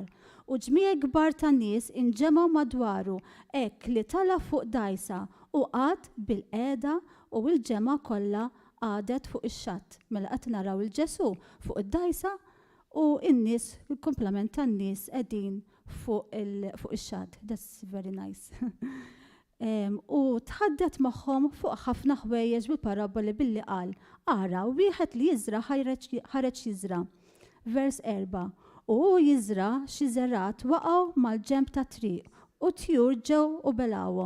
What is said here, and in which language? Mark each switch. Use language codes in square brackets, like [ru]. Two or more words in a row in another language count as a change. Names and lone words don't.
[mt] U ġmiegħ kbar ta' nies inġemgħu madwaru hekk li tala fuq dgħajsa u qagħad bil-qiegħda u l-ġemgħa kollha qadet fuq ix-xatt. Mela qed naraw il-Ġesu fuq id-dgħajsa u n-nies, il-komplement tan-nies qegħdin fuq ix-xatt. [en] That's very nice. [mt] U tħaddet magħhom fuq ħafna ħwejjeġ bil-paraboli billi qal, ara wieħed li jiżra ħareġ jiżra. Vers 4. U jiżra xi żerrat waqgħu mal-ġenb ta' triq u tjur ġew u belawhom.